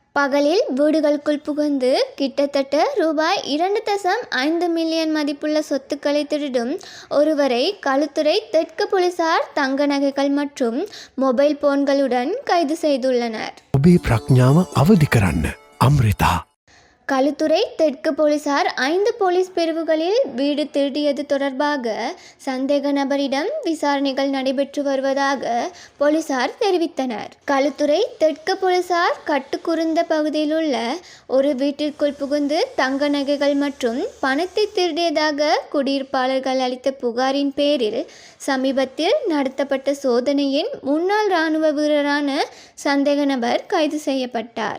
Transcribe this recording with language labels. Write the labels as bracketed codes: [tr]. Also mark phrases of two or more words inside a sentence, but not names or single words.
[ta] பகலில் வீடுகளுக்குள் புகுந்து கிட்டத்தட்ட ரூபாய் 2.5 மில்லியன் மதிப்புள்ள சொத்துக்களை திருடும் ஒருவரை களுத்துறை தெற்கு போலீசார் தங்க நகைகள் மற்றும் மொபைல் போன்களுடன் கைது செய்துள்ளனர். [si] ඔබේ ප්‍රඥාව අවදි කරන්න අම්රිතා. [ta] களுத்துறை தெற்கு போலீசார் 5 போலீஸ் பிரிவுகளில் வீடு திருடியது தொடர்பாக சந்தேக நபரிடம் விசாரணைகள் நடைபெற்று வருவதாக போலீசார் தெரிவித்தனர். களுத்துறை தெற்கு போலீசார் கட்டுக்குருந்த பகுதியில் உள்ள ஒரு வீட்டிற்குள் புகுந்து தங்க நகைகள் மற்றும் பணத்தை திருடியதாக குடியிருப்பாளர்கள் அளித்த புகாரின் பேரில் சமீபத்தில் நடத்தப்பட்ட சோதனையின் முன்னாள் இராணுவ வீரரான சந்தேக நபர் கைது செய்யப்பட்டார்.